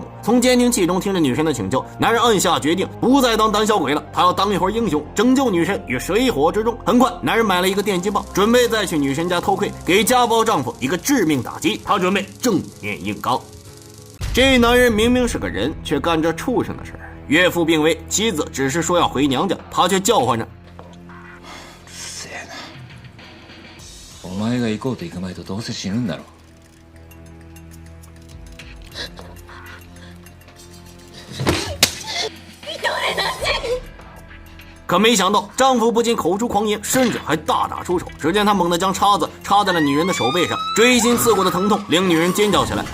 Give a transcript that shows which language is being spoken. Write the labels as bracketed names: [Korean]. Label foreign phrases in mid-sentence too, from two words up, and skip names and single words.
[Chinese] 从监听器中听着女神的请求，男人暗下决定不再当胆小鬼了，他要当一回英雄，拯救女神于水火之中。很快，男人买了一个电击棒，准备再去女神家偷窥，给家暴丈夫一个致命打击。他准备正面硬刚。这男人明明是个人，却干这畜生的事儿。岳父病危，妻子只是说要回娘家，他却叫唤着： [Japanese] せやな。お前が行こうと行く前とどうせ死ぬんだろ。 [Chinese] 可没想到，丈夫不仅口出狂言，甚至还大打出手。只见他猛地将叉子插在了女人的手背上，锥心刺骨的疼痛令女人尖叫起来。